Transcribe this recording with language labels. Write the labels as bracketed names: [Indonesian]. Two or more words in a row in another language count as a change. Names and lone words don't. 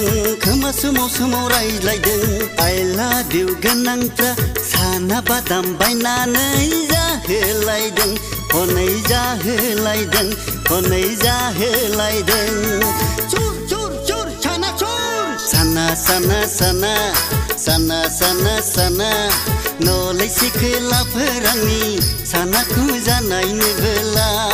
[Bodo] खोमा सोमाव सोमाव रायज्लायदों [English] I love you [Bodo] गोनांफ्रा साना बादाम बायनानै जाहोलायदों हनै जाहोलायदों हनै जाहोलायदों चुर चुर चुर साना चुर साना साना साना साना साना साना नलै सिखोलाफोरांनि सानाखौ जानायनो बेला